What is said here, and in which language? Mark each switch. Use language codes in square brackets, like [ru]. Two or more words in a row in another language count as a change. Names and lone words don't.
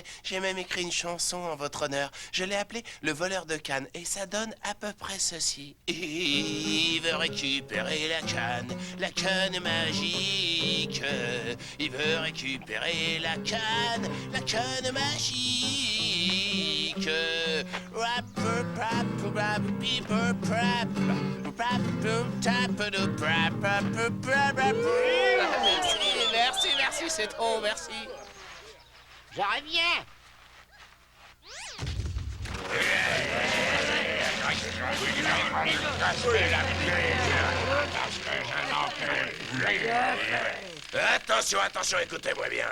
[fr] J'ai même écrit une chanson en votre honneur. Je l'ai appelée Le voleur de canne. Et ça donne à peu près ceci. Il veut récupérer la canne magique. Il veut récupérer la canne magique. Rap, rap, rap, beeper, rap, rap, tap, rap, rap, rap. Merci, c'est trop, merci. Je reviens. Attention, écoutez-moi bien.